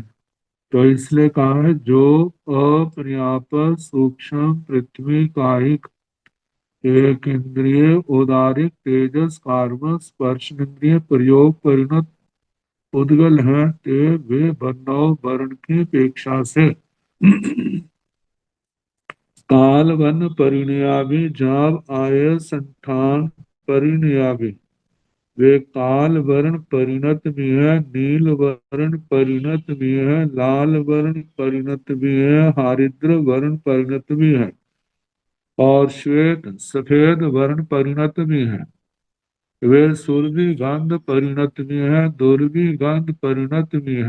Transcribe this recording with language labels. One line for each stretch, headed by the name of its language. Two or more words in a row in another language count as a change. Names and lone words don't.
Hindi: तो इसलिए कहा है जो अपर्याप्त सूक्ष्म पृथ्वी कायिक एक इंद्रिय उदारिक तेजस कार्म स्पर्श इंद्रिय प्रयोग परिणत उद्गल है, ते वे वर्णव वर्ण की अपेक्षा से
Prakrit languages: काल वन परिणयामी, जाव आय संठान परिणयामी,
Hindi: वे काल वर्ण परिणत भी है, नील वर्ण परिणत भी है, लाल वर्ण परिणत भी है, हरिद्र वर्ण परिणत भी है, और श्वेत सफेद वर्ण परिणत भी है। वे सुरभि गंध परिणत भी है, दुर्भि गंध परिणत भी है।